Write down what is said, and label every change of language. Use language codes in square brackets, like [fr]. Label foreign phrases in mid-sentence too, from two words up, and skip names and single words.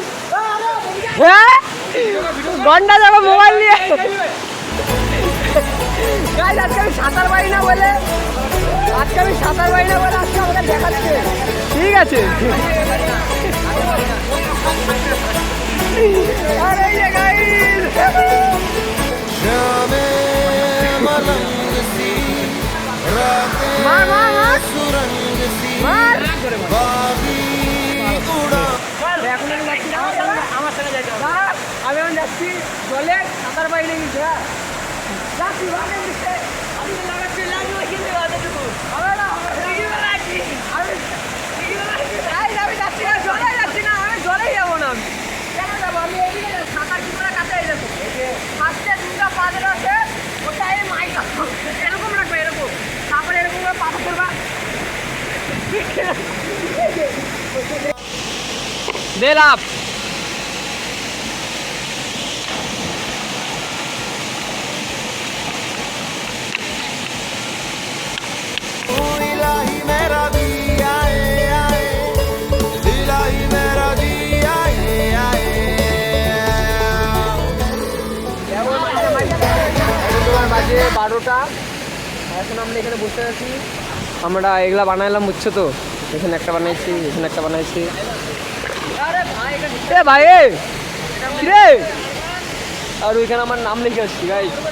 [bn] হ্যাঁ ঘন্টা যাবো মোবাইল নিয়ে। গাইস আজকে আমি সাঁতার পারি না বলে আজকে আমাকে দেখাচ্ছে। ঠিক আছে আরে এই যে গাইস [hi] शामे मलंग सी रातें मार मार मार सुरंग सी मार बागी उड़ा। [bn] আমি এখন যাচ্ছি জলে, সাঁতার পাই না কিন্তু আমি যাচ্ছি না, জলে যাচ্ছি না, আমি জলেই যাবো না। আমি কেন যাবো? আমি এদিকে সাঁতার কি করে কাছে যাবো? ফার্স্টে 2টা পা যেটা আছে ওটা এই মাইকা এরকম রাখবে, এরকম, তারপরে এরকম করে পা করবা। দে লাভ। [hi] इलाही मेरा जी आए आए, इलाही मेरा जी आए आए। [bn] তোমার বাজে 12টা, এখন আমরা এখানে বসে আছি। আমরা এগুলা বানাইলাম বুঝছো তো, এখানে একটা বানাইছি, এখানে একটা বানাইছি। এ ভাই এ কি রে, আর ওইখানে আমার নাম লিখে আসছি গাইস।